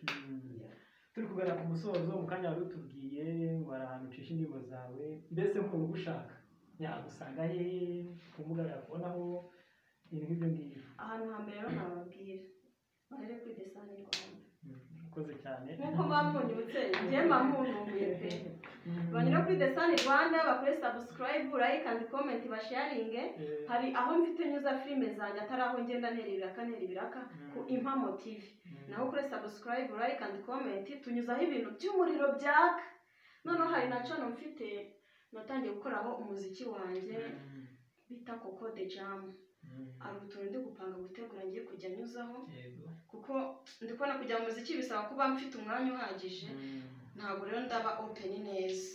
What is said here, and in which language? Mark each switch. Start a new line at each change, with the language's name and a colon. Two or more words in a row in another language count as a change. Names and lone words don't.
Kinyarwanda: Turi kuganira ku musozo, mu kanya wari utubwiye ngo hari ahantu ucisha indirimbo zawe, mbese nk'umuntu ugushaka yagusanga he ku mbuga yakubonaho ibintu nk'ibyo ngibyo? Ahantu hambere rero nababwira bahere kuri The Sun Rwanda. Ukoze cyane nk'uko bamunyutse njye mamununguye pe. Banyura kuri The Sun Rwanda bakore subscribe,
English: like and comment, basharinge.
Kinyarwanda: Hari aho mfite nyuza filime zanjye atari aho ngenda nterera ibiraka ku Impamo TV, naho kuri subscribe,
English: like and comment
Kinyarwanda: tunyuzaho ibintu by'umuriro byaka. Noneho hari na channel mfite natangiye gukoraho umuziki wanjye bita Coco The Jam. Ari utuntu ndi gupanga gutegura ngiye kujya nyuzaho, kuko ndi kubona kujya mu muziki bisaba kuba mfite umwanya uhagije, ntabwo rero ndaba open neza.